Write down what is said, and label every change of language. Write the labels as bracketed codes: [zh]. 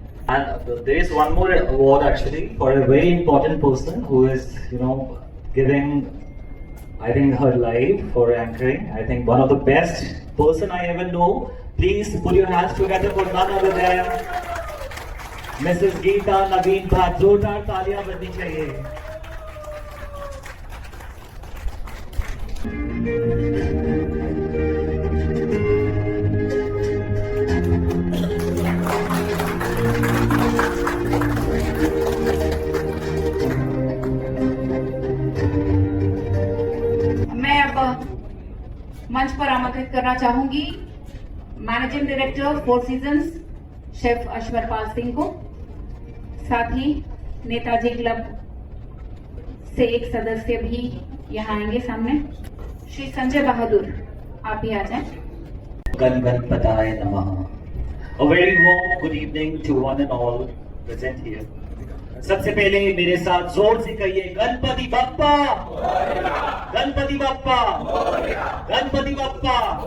[en] And there is one more award actually for a very important person who is, giving, I think, her life for anchoring. I think one of the best person I ever know. Please put your hands together for none other than Mrs. Geeta Naveen Bhatt. [hi] जोरदार तालियां बजनी चाहिए. मैं अब मंच पर आमंत्रित करना चाहूंगी managing director four seasons chef अश्वरपाल Singh को, साथ ही नेताजी क्लब से एक सदस्य भी यहाँ आएंगे सामने। श्री संजय बहादुर, आप भी आ जाएं। गणपताय नमः. [en] A very warm good evening to one and all present here. [hi] सबसे पहले मेरे साथ जोर से कहिए गणपति बप्पा, गणपति बप्पा, गणपति बप्पा.